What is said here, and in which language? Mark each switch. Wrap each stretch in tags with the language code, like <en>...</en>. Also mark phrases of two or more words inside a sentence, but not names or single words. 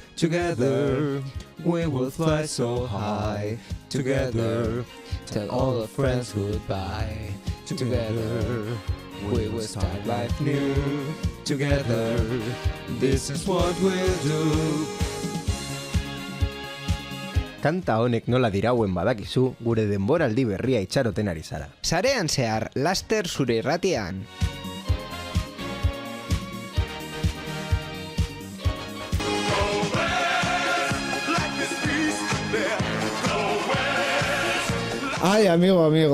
<en>Together we will fly so high. Together tell all our friends goodbye. Together we will start life new. Together this is what we'll do.</en> <eu>Kanta honek nola dirauen badakizu, gure denboraldi berria itxaroten ari zara. Sarean zehar, laster zure irratian.</eu> <es>Ai, amigo.</es>